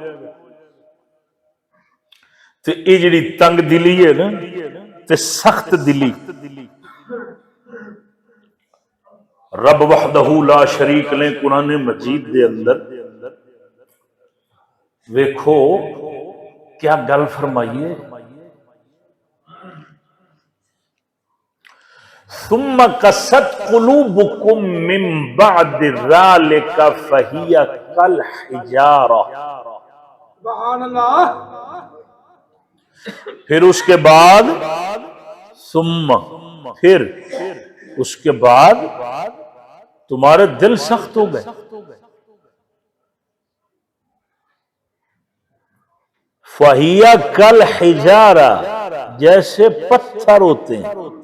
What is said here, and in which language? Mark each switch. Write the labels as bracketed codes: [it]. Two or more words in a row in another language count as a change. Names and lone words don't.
[pa] तो ये जी तंग दिली है ना, ते सख्त दिली रब [ar] وحده لا شريك [pa] ने कुरान मजीद दे अंदर वेखो क्या गल फरमाइए, [ar] ثم قست قلوبكم من بعد ذلك فهي كالحجارة. [ur] फिर उसके बाद सुम्मा, फिर उसके बाद तुम्हारे दिल सख्त हो गए, [ar] فهي كالحجارة, [ur] जैसे पत्थर होते हैं।